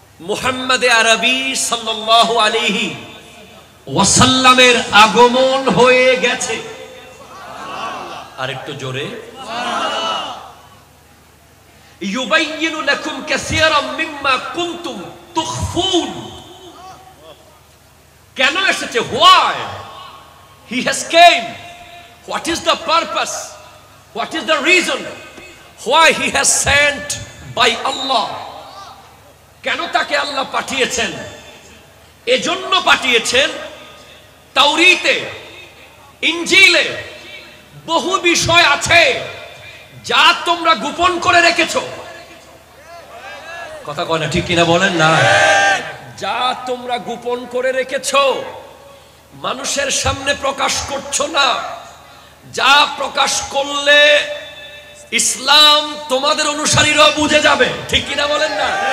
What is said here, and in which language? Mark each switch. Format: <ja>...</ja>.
<bn>মুহাম্মদে আরবি সাল্লাল্লাহু আলাইহি ওয়াসাল্লামের আগমন হয়ে গেছে। আর একটু জোরে</bn> <ar>ইউবাইয়িনু লাকুম কাসীরাম মিম্মা কুনতুম তুখফুন।</ar> <bn>কেন এসেছে?</bn> <en>why he has came, what is the purpose, what is the reason why he has sent by Allah,</en> <bn>কেন তাকে আল্লাহ পাঠিয়েছেন? এজন্য পাঠিয়েছেন তাওরীতে, ইনজিলে বহু বিষয় আছে যা তোমরা গোপন করে রেখেছো। কথা কয় না, ঠিক কিনা বলেন না? যা তোমরা গোপন করে রেখেছো, মানুষের সামনে প্রকাশ করছো না, যা প্রকাশ করলে ইসলাম তোমাদের অনুসারীরাও বুঝে যাবে, ঠিক কিনা বলেন না?</bn>